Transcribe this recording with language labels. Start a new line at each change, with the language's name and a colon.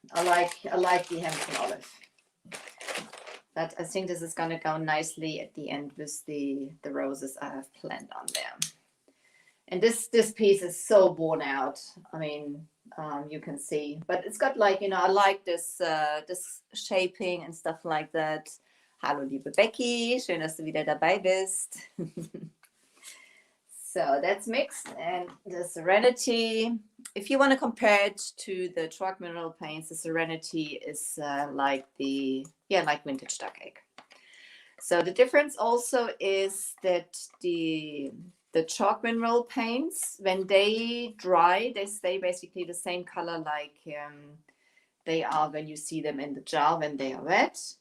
English: I like the Hampton Olive. But I think this is going to go nicely at the end with the roses I have planned on there. And this piece is so worn out. I mean, you can see, but it's got like, you know, I like this this shaping and stuff like that.
German: Hallo liebe Becky, schön, dass du wieder dabei bist.
English: So that's mixed, and the Serenity, if you want to compare it to the chalk mineral paints, the Serenity is like vintage duck egg. So the difference also is that the chalk mineral paints, when they dry, they stay basically the same color like they are when you see them in the jar when they are wet.